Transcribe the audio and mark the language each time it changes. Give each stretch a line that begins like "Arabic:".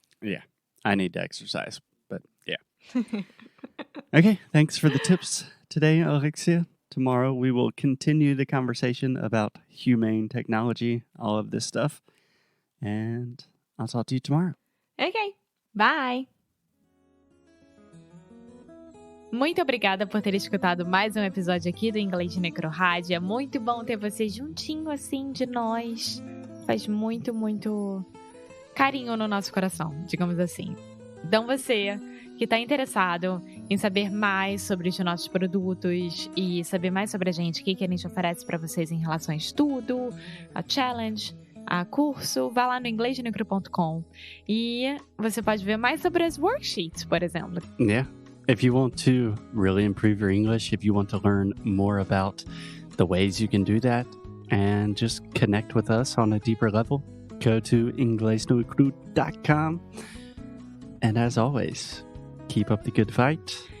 English: Yeah, I need to exercise, but yeah. Okay, thanks for the tips today, Alexia. Tomorrow we will continue the conversation about humane technology, all of this stuff, and I'll talk to you tomorrow. Ok, bye!
Portuguese: Muito obrigada por ter escutado mais um episódio aqui do Inglês de Necro Rádio. É muito bom ter você juntinho assim de nós. Faz muito, muito carinho no nosso coração, digamos assim. Então você que está interessado em saber mais sobre os nossos produtos e saber mais sobre a gente, o que a gente oferece para vocês em relação a estudo, a challenge, a curso, vá lá no inglesdenecro.com e você pode ver mais sobre as worksheets, por exemplo.
English: Yeah. If you want to really improve your English, if you want to learn more about the ways you can do that and just connect with us on a deeper level, go to inglesnocru.com. And as always, keep up the good fight.